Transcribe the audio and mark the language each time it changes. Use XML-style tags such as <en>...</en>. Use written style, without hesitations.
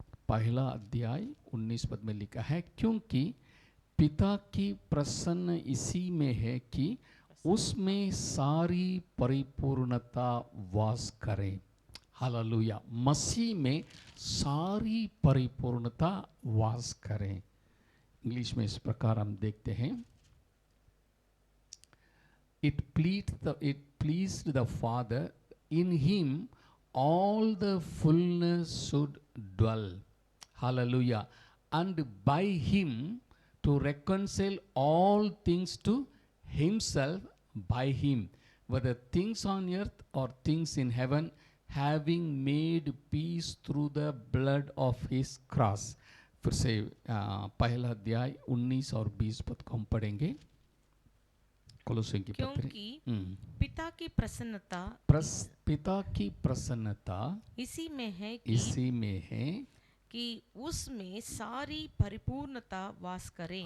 <hi>पहला अध्याय 19 पद में लिखा है, क्योंकि पिता की प्रसन्न इसी में है कि उसमें सारी परिपूर्णता वास करे। हालेलुया। मसीह में सारी परिपूर्णता वास करे। इंग्लिश में इस प्रकार हम देखते हैं,</hi> <en>it pleased the Father in him all the fullness should dwell. Hallelujah. And by him to reconcile all things to himself, by him, whether things on earth or things in heaven, having made peace through the blood of his cross.</en> <hi>फिर से पहला अध्याय 19 और 20 पद को हम पढ़ेंगे। कोलोसियों की पत्री। क्योंकि पिता की प्रसन्नता पिता की प्रसन्नता इसी में है कि उसमें सारी परिपूर्णता वास करे।</hi>